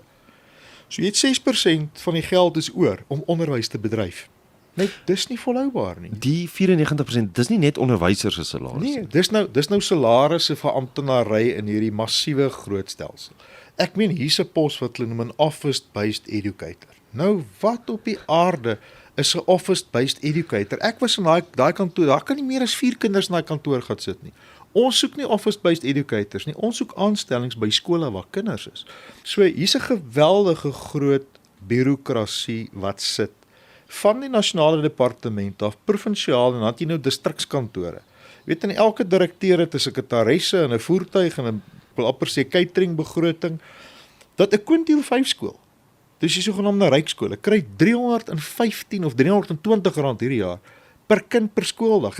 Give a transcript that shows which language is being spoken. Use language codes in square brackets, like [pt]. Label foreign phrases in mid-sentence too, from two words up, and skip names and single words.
[af] So jy het 6% van die geld is oor om onderwys te bedryf. Net dis nie volhoubaar nie. Die 94%, dis nie net onderwysers se salarisse. Nee, dis nou salarisse vir amptenary in hierdie massiewe groot stelsel. Ek meen hier's 'n pos wat hulle noem 'n [en] office-based educator. [af] Nou wat op die aarde is 'n [en] office-based educator? [af] Ek was in daai kantoor, daar kan nie meer as 4 kinders in daai kantoor gaan sit nie. Ons soek nie [en] office-based educators [af] nie, ons soek aanstellings by skole waar kinders is. So hier's 'n geweldige groot bureaukrasie wat sit van die nasionale departement af, provinsiaal en dan het jy nou distrikskantore. Jy weet in elke direkteur het 'n sekretaresse en 'n voertuig en 'n wil amper sê catering begroting, dat 'n kwintiel 5 skool, dis die sogenaamde Rykskole, kry 315 of 320 rand hierdie jaar per kind per skooldag.